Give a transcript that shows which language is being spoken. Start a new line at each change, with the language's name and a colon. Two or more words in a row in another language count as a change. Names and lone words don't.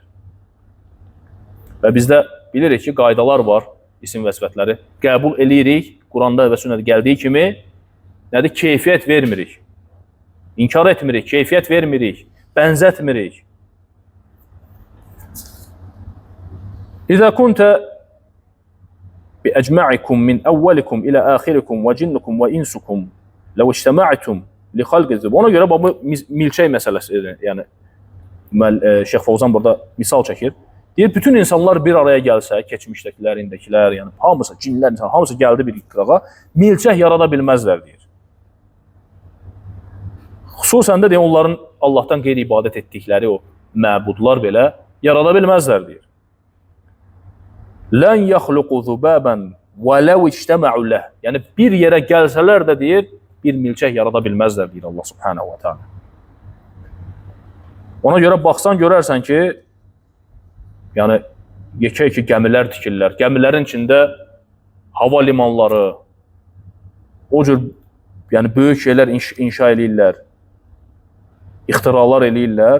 Azerbaijani: Və bizdə bilirik ki, qaydalar var, isim və sifətləri. Qəbul eləyirik, Quranda və sünnədə gəldiyi kimi, nədir? Keyfiyyət vermirik. İnkar etmirik, keyfiyyət vermirik, bənzətmirik.
Arabic: إذا كنتم بأجمعكم من أولكم إلى آخركم وجنكم وإنسكم لو اجتمعتم لخلق.
Azerbaijani: Ona görə bu milçək məsələsidir. Yəni Şeyx Fovzan burada misal çəkir. Deyir, bütün insanlar bir araya gəlsə, keçmişdəkilər, indəkilər, yəni hamısı, cinlər, insan, hamısı gəldi bir qırağa, milçək yarada bilməzlər, deyir. Xüsusən də deyir, onların Allahdan qeyri-ibadət etdikləri o məbudlar belə yarada bilməzlər, deyir.
Arabic: لن يخلقوا ذبابا ولو اجتمعوا له.
Azerbaijani: Yəni, bir yerə gəlsələr də, deyir, bir milçək yarada bilməzlər, deyir Allah
Arabic: سبحانه وتعالى.
Azerbaijani: Ona görə baxsan, görərsən ki, yəni, yekə-yekə gəmilər tikirlər. Gəmilərin içində hava limanları, o cür yəni, böyük şeylər inşa edirlər, ixtiralar edirlər.